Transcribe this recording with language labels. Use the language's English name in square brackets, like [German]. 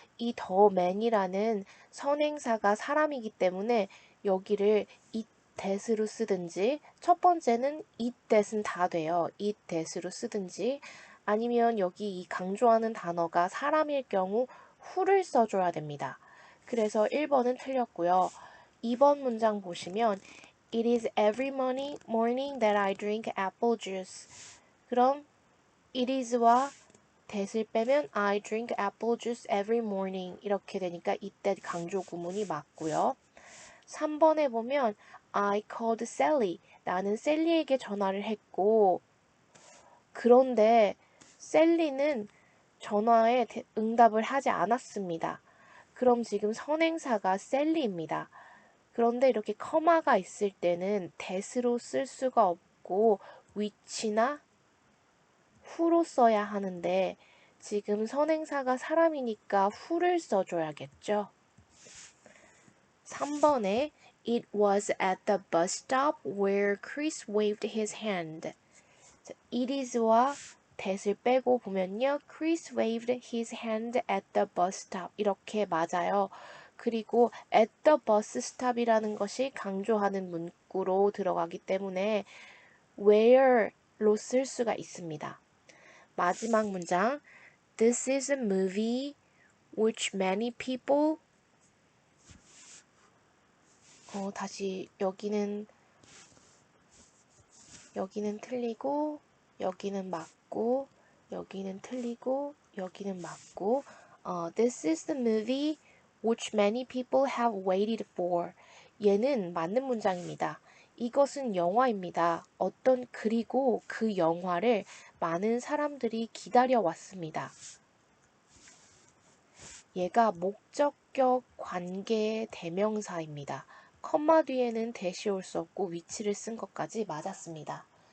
[Korean] 이 the man이라는 선행사가 사람이기 때문에 여기를 it that으로 쓰든지 첫 번째는 it that은 다 돼요. it that으로 쓰든지 아니면 여기 이 강조하는 단어가 사람일 경우 who를 써줘야 됩니다. 그래서 1번은 틀렸고요. 2번 문장 보시면 [English] It is every morning that I drink apple juice. [Korean] 그럼 it is와 that을 빼면 [English] I drink apple juice every morning [Korean] 이렇게 되니까 이때 강조 구문이 맞고요. 3번에 보면 [English] I called Sally. [Korean] 나는 셀리에게 전화를 했고 그런데 셀리는 전화에 응답을 하지 않았습니다. 그럼 지금 선행사가 셀리입니다. 그런데 이렇게 커마가 있을 때는 that으로 쓸 수가 없고 which나 who로 써야 하는데 지금 선행사가 사람이니까 who를 써줘야겠죠. 3번에 [English] It was at the bus stop where Chris waved his hand. [Korean] It is와 that을 빼고 보면요. [English] Chris waved his hand at the bus stop. [Korean] 이렇게 맞아요. 그리고 at the bus stop이라는 것이 강조하는 문구로 들어가기 때문에 where로 쓸 수가 있습니다. 마지막 문장. [English] This is a movie which many people [Korean] 다시 여기는 틀리고 여기는 맞고 [English] 여기는 틀리고 여기는 맞고 This is the movie which many people have waited for. [Korean] 얘는 맞는 문장입니다. 이것은 영화입니다. 그리고 그 영화를 많은 사람들이 기다려왔습니다. 얘가 목적격 관계의 대명사입니다. 컴마 뒤에는 대시 올 수 없고 위치를 쓴 것까지 맞았습니다.